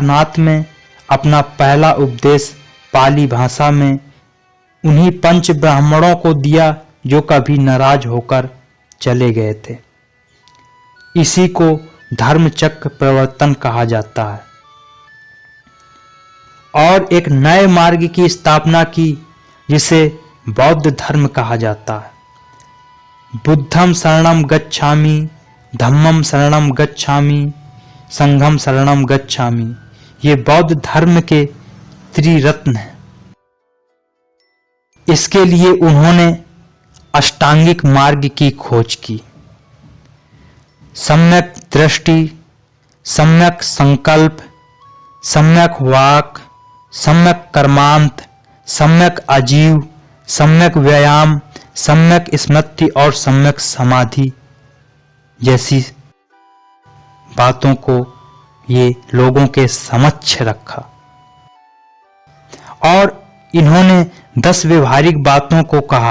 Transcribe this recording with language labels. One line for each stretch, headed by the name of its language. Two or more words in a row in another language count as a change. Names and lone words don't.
Hindi: सारनाथ में अपना पहला उपदेश पाली भाषा में उन्हीं पंच ब्राह्मणों को दिया जो कभी नाराज होकर चले गए थे। इसी को धर्मचक्र प्रवर्तन कहा जाता है और एक नए मार्ग की स्थापना की जिसे बौद्ध धर्म कहा जाता है।
Pali: बुद्धम शरणम गच्छामि, धम्मम शरणम गच्छामि, संघम शरणम गच्छामि,
Hindi: ये बौद्ध धर्म के त्रिरत्न हैं। इसके लिए उन्होंने अष्टांगिक मार्ग की खोज की। सम्यक दृष्टि, सम्यक संकल्प, सम्यक वाक, सम्यक कर्मांत, सम्यक आजीव, सम्यक व्यायाम, सम्यक स्मृति और सम्यक समाधि जैसी बातों को ये लोगों के समक्ष रखा और इन्होंने 10 व्यवहारिक बातों को कहा।